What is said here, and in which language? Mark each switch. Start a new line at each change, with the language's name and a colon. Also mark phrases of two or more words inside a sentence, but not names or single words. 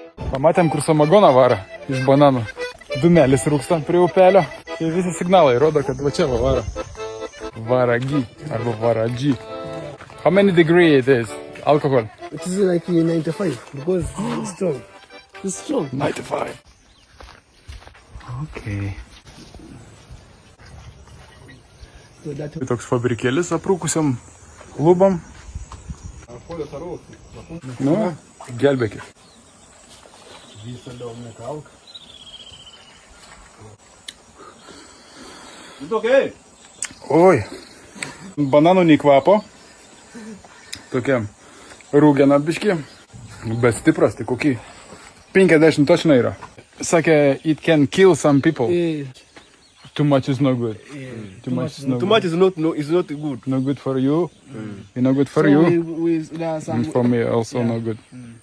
Lithuanian: Pamatėm, kur samagoną varo iš bananų. Dumelis rūksta prie upelio. Ir visi signalai rodo, kad va čia va varo. Varagi arba varadži.
English: How many degree it is? Alcohol? It is like 95 because it's strong. It's strong. 95. Okay. So that
Lithuanian: Tai toks fabrikėlis aprūkusiam lubam. Nu, gelbėkit. Oi, bananų nei kvapo. Tokia rūgena biški, bet stipras, tai kokį 50 točna yra. Sakė,
English: it can kill some people. Too much is no good. Too much is no too good. much is not good. No good for you. Not good for So you. we there are some And for me also no good.